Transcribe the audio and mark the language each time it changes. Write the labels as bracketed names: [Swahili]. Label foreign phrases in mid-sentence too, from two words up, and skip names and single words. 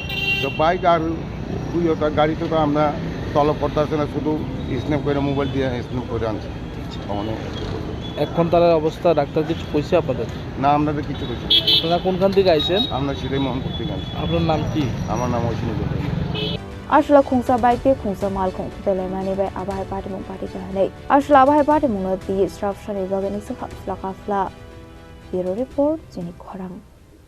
[Bangla] তো বাইক আর গাড়িতে তো আমরা তলব করতে আসছে না, শুধু স্ন্যাপ করে মোবাইল দিয়ে স্ন্যাপ করে আনছি। এখন তার অবস্থা ডাক্তার কিছু কইছে আপনাদের? না, আপনাদের কিছু কইছে। আপনারা কোনখান থেকে আইছেন? আমরা সিধে মোহনপুর থেকে আনছি। আপনার নাম কি? আমার নাম চিনি। [Kok Borok] Ashla Khungsa bai te Khungsa Malkhung Thwimani bai abai party mu party kahne Ashla abai party mu no di instruction ni bagani Sakham [English] Bureau report [Kok Borok] Chini Khorang